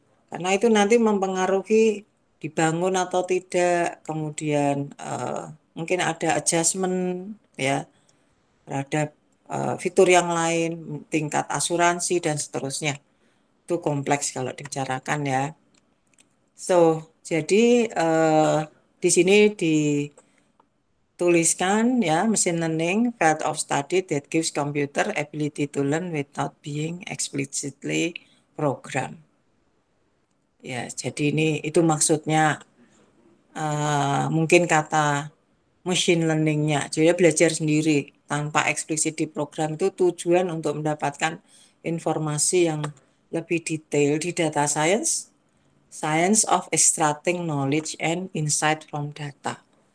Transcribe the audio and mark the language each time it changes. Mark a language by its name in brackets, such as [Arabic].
[Indonesian] Karena itu nanti mempengaruhi dibangun atau tidak, kemudian mungkin ada adjustment, ya, terhadap fitur yang lain, tingkat asuransi dan seterusnya. Itu kompleks kalau dibicarakan, ya. Jadi di sini dituliskan, ya, [English] machine learning field of study that gives computer ability to learn without being explicitly programmed. [Indonesian] Ya, jadi ini itu maksudnya mungkin kata machine learning-nya. Jadi belajar sendiri tanpa eksplisit di program, itu tujuan untuk mendapatkan informasi yang lebih detail di data science, [English] science of extracting knowledge and insight from data.